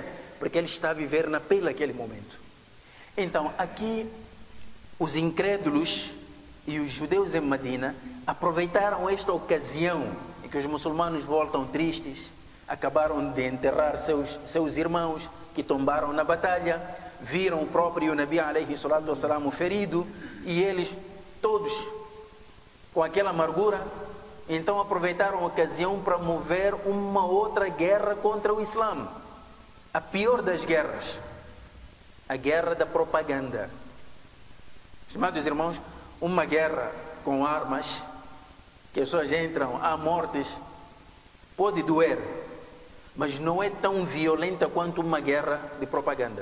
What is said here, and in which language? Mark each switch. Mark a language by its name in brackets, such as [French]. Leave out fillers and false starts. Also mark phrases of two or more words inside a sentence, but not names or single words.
[Portuguese] Porque ele está a viver na pele aquele momento. Então, aqui, os incrédulos e os judeus em Medina aproveitaram esta ocasião em que os muçulmanos voltam tristes, acabaram de enterrar seus irmãos que tombaram na batalha, viram o próprio [Arabic] نبي عليه الصلاة والسلام [Portuguese] ferido, e eles todos com aquela amargura, então aproveitaram a ocasião para mover uma outra guerra contra o Islã, a pior das guerras, a guerra da propaganda. Estimados irmãos, uma guerra com armas, que as pessoas entram, há mortes, pode doer, mas não é tão violenta quanto uma guerra de propaganda.